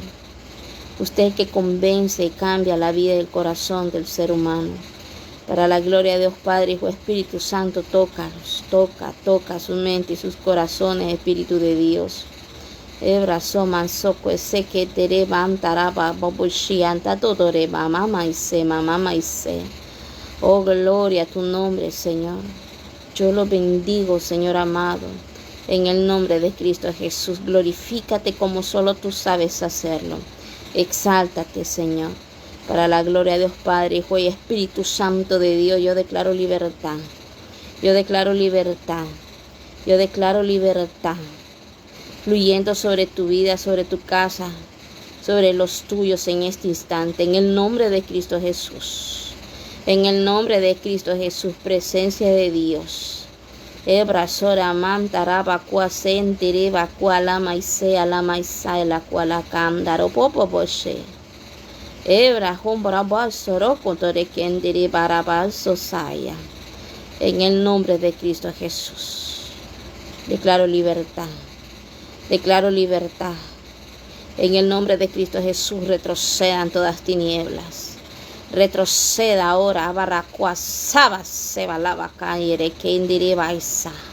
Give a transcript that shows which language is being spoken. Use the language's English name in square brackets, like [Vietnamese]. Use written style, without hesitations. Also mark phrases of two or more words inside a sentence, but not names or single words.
[Spanish] Usted que convence y cambia la vida y el corazón del ser humano. Para la gloria de Dios Padre, Hijo, Espíritu Santo, tócalos. Toca su mente y sus corazones, Espíritu de Dios. Ebrazo mansoko ese que tere bantaraba bobushi anta todore mama maise. Oh, gloria a tu nombre, Señor. Yo lo bendigo, Señor amado, en el nombre de Cristo Jesús. Glorifícate como solo tú sabes hacerlo. Exáltate, Señor. Para la gloria de Dios Padre, Hijo y Espíritu Santo de Dios, yo declaro libertad. Yo declaro libertad. Yo declaro libertad. Fluyendo sobre tu vida, sobre tu casa, sobre los tuyos en este instante. En el nombre de Cristo Jesús. En el nombre de Cristo Jesús, presencia de Dios. Ebrasora mantaraba cuasentere vacualama y sea la maisa la cualacandaro popo boshe. Ebra hombraba soro contore kendere barabal sosaya. En el nombre de Cristo Jesús. Declaro libertad. Declaro libertad. En el nombre de Cristo Jesús retrocedan todas tinieblas. Retroceda ahora, barracuasaba, se va la vaca y baisa.